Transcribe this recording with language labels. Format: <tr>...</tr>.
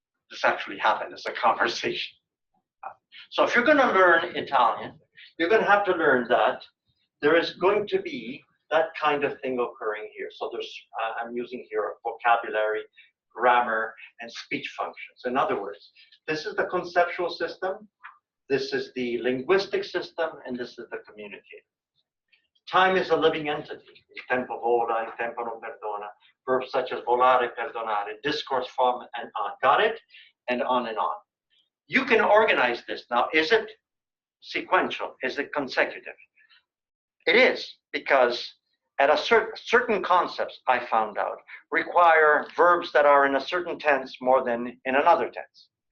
<en>This actually happened as a conversation. So if you're going to learn Italian, you're going to have to learn that there is going to be that kind of thing occurring here. So there's, I'm using here vocabulary, grammar, and speech functions. In other words, this is the conceptual system, this is the linguistic system, and this is the communicator. Time is a living entity.</en> <it>Il tempo vola, il tempo non perdona.</it> <en>Verbs such as volare, perdonare, discourse form, and on. Got it? And on and on. You can organize this. Now, is it sequential? Is it consecutive? It is, because at a certain concepts, I found out, require verbs that are in a certain tense more than in another tense.</en>